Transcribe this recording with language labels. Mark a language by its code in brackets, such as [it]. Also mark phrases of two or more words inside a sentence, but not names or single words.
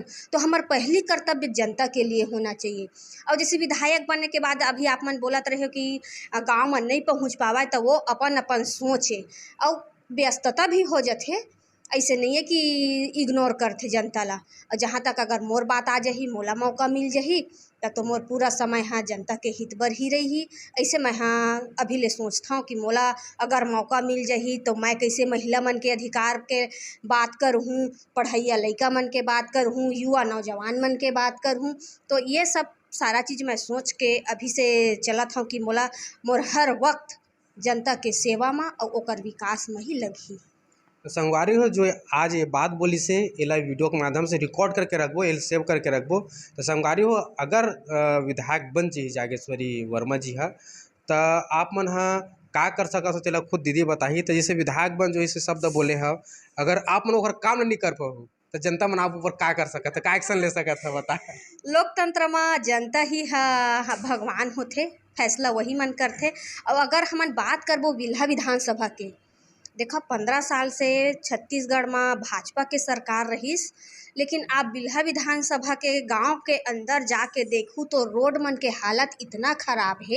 [hne] तो हमार पहली कर्तव्य जनता के लिए होना चाहिए। और जैसे विधायक बनने के बाद अभी आप मन बोलत रहे हो कि गांव में नहीं पहुंच पावा तो वो अपन अपन सोच है और व्यस्तता भी हो जाते। ऐसे नहीं है कि इग्नोर करते जनता ला। और जहाँ तक अगर मोर बात आ जाही मोला मौका मिल जाही तो मोर पूरा समय हाँ जनता के हित बर ही रही। ऐसे मैं हाँ अभी ले सोचता हूँ कि मोला अगर मौका मिल जाही तो मैं कैसे महिला मन के अधिकार के बात करूँ, पढ़ैया लड़का मन के बात करूँ, युवा नौजवान मन के बात करूँ। तो ये सब सारा चीज़ मैं सोच के अभी से चलत हूँ कि मोर हर वक्त जनता के सेवा में और ओकर विकास में ही लगी। तो संगवारी हो जो आज ये बात बोली से एला वीडियो के माध्यम से रिकॉर्ड करके रखबो, एल सेव करके रखबो। तो संगवारी हो अगर विधायक बन जी जागेश्वरी वर्मा जी हा तो आप मन हा का कर सकत हो तेला खुद दीदी बताही। तो जैसे विधायक बन जो इसे शब्द बोले हो, अगर आप मन ओकर काम नहीं कर पाओ तो जनता मन आप ऊपर का कर सकत है, का एक्शन ले सकत है बता। लोकतंत्र में जनता ही भगवान होते, फैसला वही मन करते। और अगर हमन बात करबो बिल्हा विधानसभा के, देखो 15 साल से छत्तीसगढ़ में भाजपा के सरकार रहीस, लेकिन आप बिल्हा विधानसभा के गांव के अंदर जाके देखूँ तो रोड मन के हालत इतना ख़राब है।